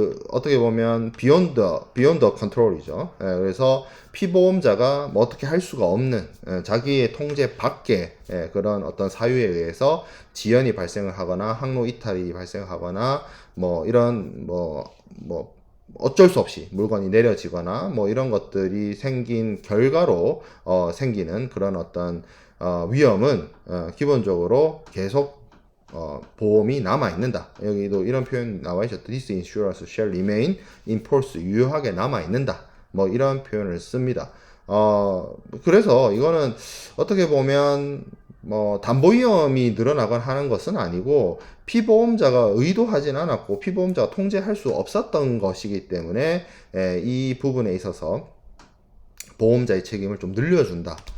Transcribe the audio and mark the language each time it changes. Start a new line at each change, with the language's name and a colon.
Korean: 어떻게 보면
English: beyond control
Korean: 이죠. 그래서 피보험자가 뭐 어떻게 할 수가 없는, 자기의 통제 밖의 그런 어떤 사유에 의해서 지연이 발생을 하거나 항로 이탈이 발생하거나 뭐 이런 어쩔 수 없이 물건이 내려지거나 뭐 이런 것들이 생긴 결과로 생기는 그런 어떤 위험은 기본적으로 계속 보험이 남아 있는다. 여기도 이런 표현 나와 있었죠.
English: This insurance shall remain in force.
Korean: 유효하게 남아 있는다. 뭐 이런 표현을 씁니다. 그래서 이거는 어떻게 보면 뭐 담보 위험이 늘어나거나 하는 것은 아니고 피보험자가 의도하진 않았고 피보험자가 통제할 수 없었던 것이기 때문에 이 부분에 있어서 보험자의 책임을 좀 늘려준다.